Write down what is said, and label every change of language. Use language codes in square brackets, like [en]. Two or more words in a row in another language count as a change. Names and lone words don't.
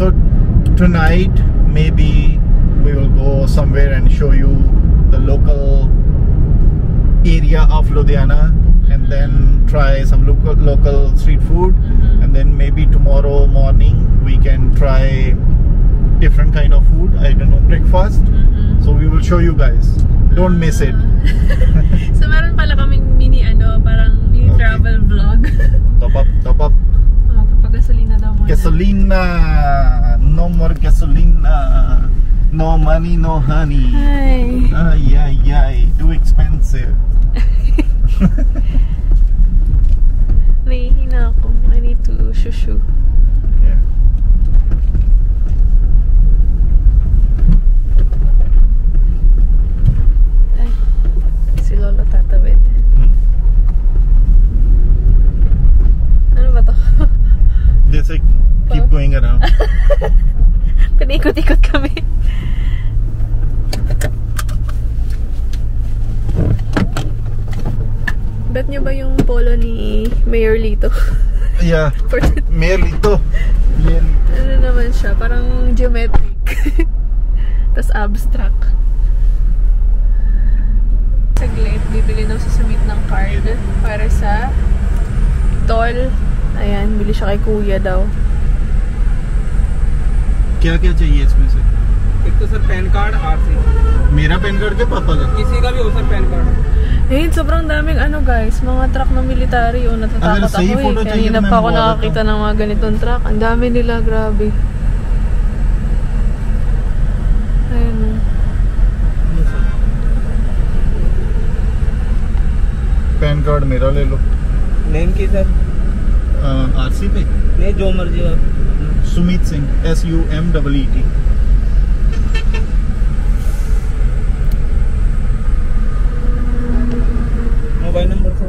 [en] So tonight maybe we will go somewhere and show you the local area of Ludhiana, and then try some local street food, and then maybe tomorrow morning we can try different kind of food, I don't know, breakfast. So we will show you guys, don't miss it. [tl] So meron pala kaming mini parang mini [en] travel vlog. Top up. [tl] Magpapagasolina daw muna. Gasolina, [en] no more gasolina, no money, no honey. Ay, too expensive. [tl] Nahihina ako. [en] I need to shushu. Yeah. [tl] Ay, si Lolo tatawid. Ano ba to? [en] Just like, keep going around. [tl] Panikot-ikot kami. Bet nyo ba yung polo ni Mayor Lito? [en] Yeah, Mayor Lito. [tl] Ano naman siya? Parang geometric. Tas abstract. Saglit, bibili daw sa Sumit ng card para sa toll. Ayan, bili siya kay kuya daw. [hi] क्या चाहिए इसमें से? एक तो [en] sir PAN card RC [hi] मेरा [en] PAN card [hi] के पापा का किसी का भी हो [en] sir PAN card [tl] Sobrang daming guys, mga truck ng military. Natatakot ako Kanina pa ako nakakita ng mga ganitong truck. Ang dami nila, grabe. Ayun. [en] PAN card [hi] मेरा ले लो. नेम की सर आरसी पे नहीं जो मर्जी आप सुमित सिंह SUMEET. [en] mobile number sir